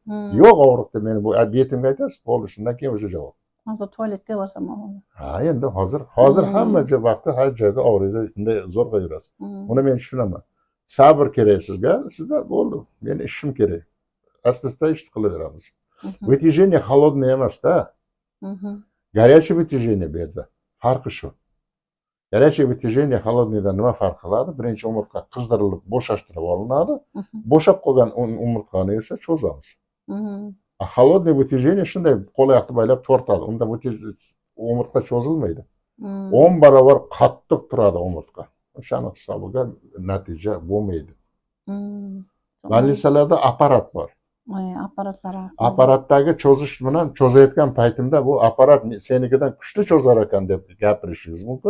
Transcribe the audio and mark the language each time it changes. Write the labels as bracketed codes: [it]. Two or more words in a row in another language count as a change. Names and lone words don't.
[uz] Yo'q og'riq deb meni bu betimga aytasiz, bo'ldi, shundan keyin o'sha javob. Hozir tualetga borsam og'ridi. Ha, endi hozir hamma vaqtda har joyda og'riydi, bunday zo'rg'a yurasiz. Uni men tushunaman. Sabr kerak sizga, sizda bo'ldi. Meni ishim kerak. Asta-asta ish qilaveramiz. [ru] Вытяжение холодное emas-da. Горячее вытяжение [uz] bu yerda. Farqi shu. [ru] Горячее вытяжение холодныйdan [uz] nima farq qiladi? Birinchi umurtqa qizdirilib, bo'shashtirib olinadi. Bo'shab qolgan umurtqani esa cho'zamiz. [ru] Холодное вытяжение [uz] shunday qo'l oyoqni baylab tortadi. Unda umurtqa cho'zilmaydi. 10 barobar qattiq turadi umurtqa. O'shani hisobiga natija bo'lmaydi. Больницаlarda apparat bor. Apparatdagi cho'zish bilan cho'zayotgan paytimda bu apparat senikidan kuchli cho'zar ekan deb gapirishingiz mumkin.